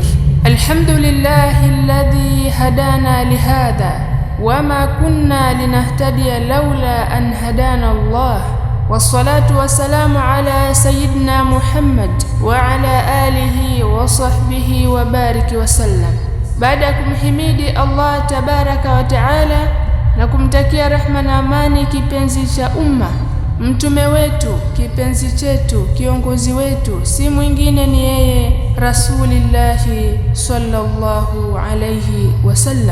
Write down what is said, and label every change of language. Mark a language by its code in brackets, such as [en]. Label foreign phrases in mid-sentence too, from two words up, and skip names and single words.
[ar] الحمد لله الذي هدانا لهذا وما كنا لنهتدي لولا أن هدانا الله، والصلاة والسلام على سيدنا محمد وعلى آله وصحبه وبارك وسلم. [sw] Baada ya kumhimidi Allah [ar] تبارك وتعالى [sw] na kumtakia rehma na amani kipenzi cha umma, mtume wetu, kipenzi chetu, kiongozi wetu, si mwingine ni yeye [ar] رسول الله صلى الله عليه وسلم.